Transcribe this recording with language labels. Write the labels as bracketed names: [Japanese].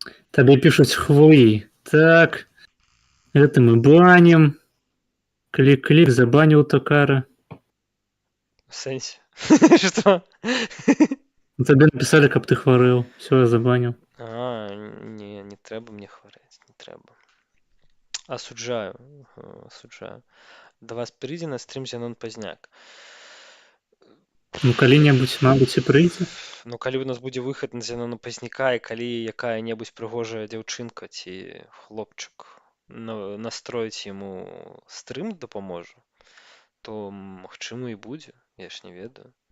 [Russian] Тебе пишут хвои. Так, это мы баним. Клик-клик, забанил Токара. [Ukrainian] В сенсі. Що? [Russian] Тебе написали, как ты хворел. Все, я забанил. [Ukrainian] Ні, не треба мені хворіти, не треба. Осуджаю. До вас прийде на стрім Зенон Пазняк. [Belarusian] Ну, калі-небудзь, мабыць, і прыйдзе. Ну, калі ў нас будзе выхад на Зенона Пазняка, і калі якая-небудзь прыгожая дзяўчынка ці хлопчык настроіць яму стрым дапаможа, то магчыма і будзе, я ж не ведаю.